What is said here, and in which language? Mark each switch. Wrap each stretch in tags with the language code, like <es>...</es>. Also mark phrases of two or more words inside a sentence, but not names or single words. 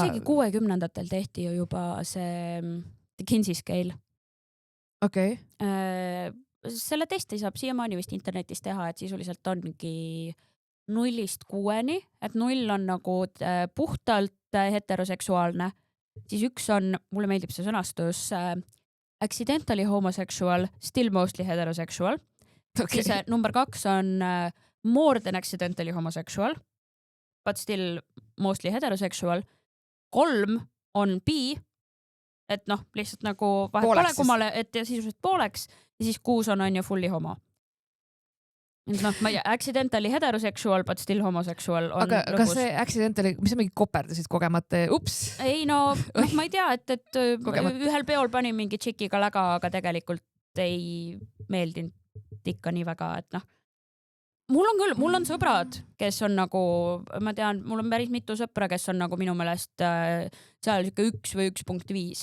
<et>Isegi 60-ndatel tehti ju juba see Kinsey scale. Okei. Selle testi saab siiamaani vist internetis teha, et sisuliselt ongi 0-6, et 0 on nagu puhtalt heteroseksuaalne, siis 1 on, mulle meeldib see sõnastus,</et> <en>accidentally homosexual, still mostly heterosexual. Okay.</en> <et>Siis number 2 on</et> <en>more than accidentally homosexual, but still mostly heterosexual.</en> <et>3 on bi, et noh, lihtsalt nagu vahet pole kummale, et sisuliselt pooleks. Ja siis 6 on ju</et> <en>fully homo.</en> <et>No, ma ei tea,</et> <en>accidentally heterosexual, but still homosexual on</en> <et>aga lõpus. Kas see accidentally, mis sa mingi koperdasid kogemata? Ups! Ei no, ma ei tea, et ühel peol panin mingi tšikiga läga, aga tegelikult ei meeldinud ikka nii väga, et noh. Mul on sõbrad, kes on nagu, ma tean, mul on päris mitu sõpra, kes on nagu minu meelest seal 1 või 1.5.</et>